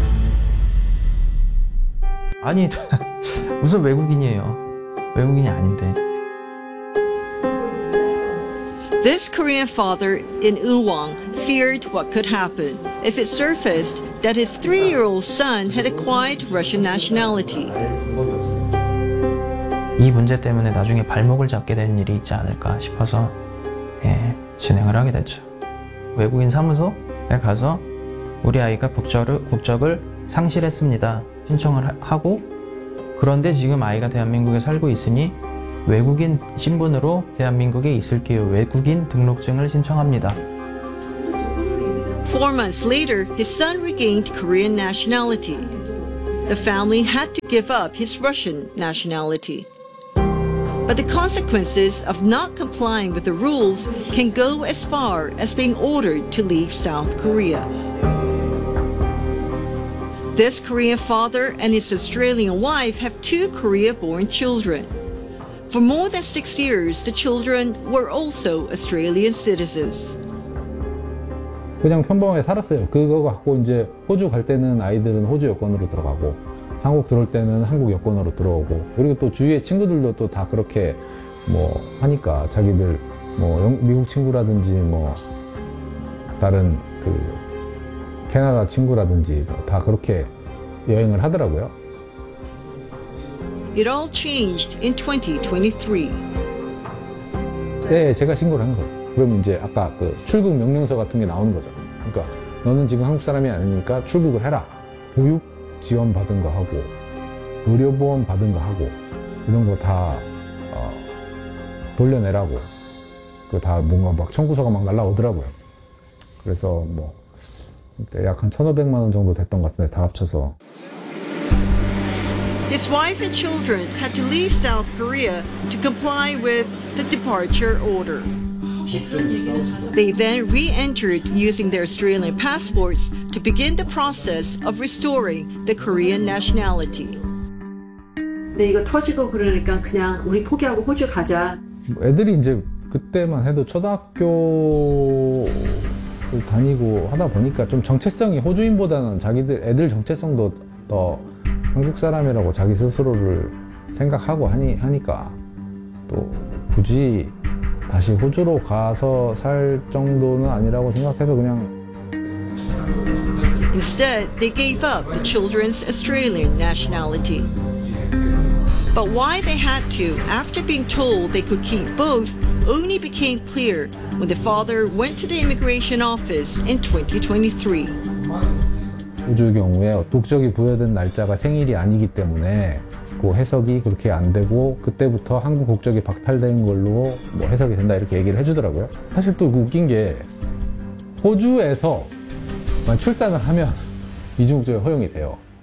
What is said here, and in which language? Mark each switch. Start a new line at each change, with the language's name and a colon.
Korean: (웃음) 아니, 무슨 외국인이에요? 외국인이 아닌데.
English: This Korean father in Uwang feared what could happen if it surfaced that his three-year-old son had acquired Russian nationality.
Korean: 이 문제 때문에 나중에 발목을 잡게 되는 일이 있지 않을까 싶어서 예, 진행을 하게 됐죠. 외국인 사무소에 가서 우리 아이가 국적을 상실했습니다. 신청을 하고 그런데 지금 아이가 대한민국에 살고 있으니 외국인 신분으로 대한민국에 있을 경우 외국인 등록증을 신청합니다.
English: 4 months later, his son regained Korean nationality. The family had to give up his Russian nationality. But the consequences of not complying with the rules can go as far as being ordered to leave South Korea. This Korean father and his Australian wife have two Korea-born children. For more than 6 years, the children were also Australian citizens.
Korean: 그냥 평범하게 살았어요. 그거 갖고 이제 호주 갈 때는 아이들은 호주 여권으로 들어가고 한국 들어올 때는 한국 여권으로 들어오고 그리고 또 주위의 친구들도 또 다 그렇게 뭐 하니까 자기들 뭐 영, 미국 친구라든지 뭐 다른 그 캐나다 친구라든지 다 그렇게 여행을 하더라고요.
English: It all changed in 2023.
Korean: 네, 제가 신고를 한 거예요. 그럼 이제 아까 그 출국 명령서 같은 게 나오는 거죠. 그러니까 너는 지금 한국 사람이 아니니까 출국을 해라. 보육 지원 받은 거 하고 의료보험 받은 거 하고 이런 거 다 돌려내라고 그 다 뭔가 막 청구서가 막 날라오더라고요. 그래서 뭐 대략 한 1,500만 원 정도 됐던 것 같은데 다 합쳐서
English: His wife and children had to leave South Korea to comply with the departure order. They then re-entered using their Australian passports to begin the process of restoring the Korean nationality.
Korean: 네, 이거 터지고 그러니까 그냥 우리 포기하고 호주 가자. 애들이 이제 그때만 해도 초등학교를 다니고 하다 보니까 좀 정체성이 호주인보다는 자기들 애들 정체성도 더 한국 사람이라고 자기 스스로를 생각하고 하니까 또 굳이 다시 호주로 가서 살 정도는 아니라고 생각해서 그냥
English: Instead, they gave up the children's Australian nationality. But why they had to, after being told they could keep both, only became clear when the father went to the immigration office in 2023.
Korean: 호주 경우에 국적이 부여된 날짜가 생일이 아니기 때문에 그 해석이 그렇게 안 되고 그때부터 한국 국적이 박탈된 걸로 뭐 해석이 된다 이렇게 얘기를 해주더라고요. 사실 또 웃긴 게 호주에서 출산을 하면 이중 국적이 허용이 돼요.